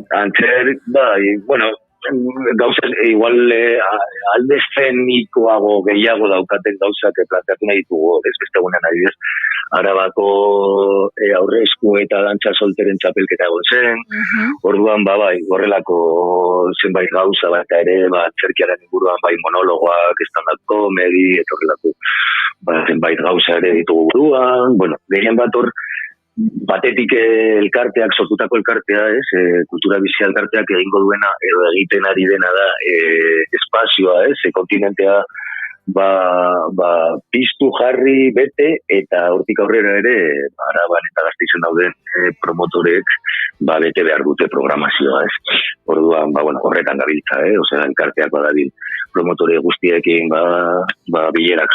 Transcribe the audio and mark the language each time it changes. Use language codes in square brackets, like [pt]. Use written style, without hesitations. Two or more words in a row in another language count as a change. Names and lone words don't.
[eu] Bueno, gauza, igual alde eszenikoago gehiago daukaten gauzak planteatu nahi ditugu, ez beste egunean adibidez, Arabako aurrezku eta dantza solteren txapelketa egon zen, orduan horrelako zenbait gauza bat ere, antzerkiaren inguruan monologoak, [en] stand-up comedy, [eu] eta horrelako zenbait gauza ere ditugu buruan, bueno, gehien bat hor, batetik elkarteak, sortutako elkartea, kultura bizia elkarteak egingo duena, edo egiten ari dena da espazioa, kontinentea piztu, jarri, bete, eta hortik aurrera ere, Araban eta Gasteizen dauden promotorek bete behar dute programazioa, Orduan, horretan gabiltza, elkarteak badabil promotore guztiekin bilerak